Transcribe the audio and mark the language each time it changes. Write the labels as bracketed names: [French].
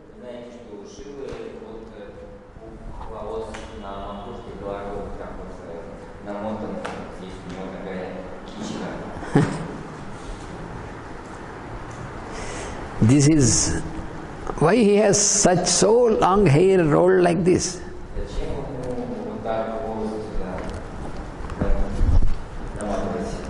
[Russian] Знаете, что у Шивы от волос на макушке гладко так вот намотан, есть у него такая кичка. [English] This is why he has such so long hair rolled like this. [Russian] Зачем ему вот так волосы сюда наматывать?